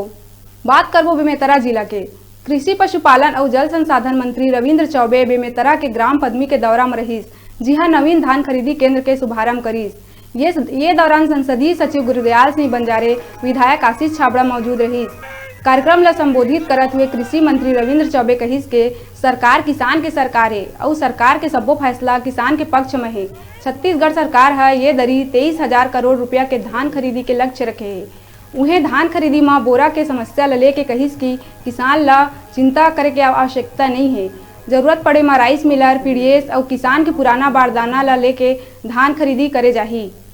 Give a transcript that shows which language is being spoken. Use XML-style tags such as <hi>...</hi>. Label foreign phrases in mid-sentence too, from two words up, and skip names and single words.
<hne>बात करबो बेमेतरा जिला के कृषि पशुपालन और जल संसाधन मंत्री रविंद्र चौबे बेमेतरा के ग्राम पद्मी के दौरा में रहीस, जी हाँ नवीन धान खरीदी केंद्र के शुभारंभ करीस। ये दौरान संसदीय सचिव गुरुदयाल सिंह बंजारे, विधायक आशीष छाबड़ा मौजूद रहीस। कार्यक्रम ला संबोधित करत हुए कृषि मंत्री रविंद्र चौबे कहिस के सरकार किसान के सरकार है और सरकार के सब्बो फैसला किसान के पक्ष में है। छत्तीसगढ़ सरकार है ये दरी 23,000 करोड़ रुपया के धान खरीदी के लक्ष्य रखे है। उन्हें धान खरीदी में बोरा के समस्या ला लेके कहिस कि किसान ला चिंता करे के आवश्यकता नहीं है। जरूरत पड़े में राइस मिलर, पीडीएस और किसान के पुराना बारदाना ला लेके धान खरीदी करे जाही।</hne>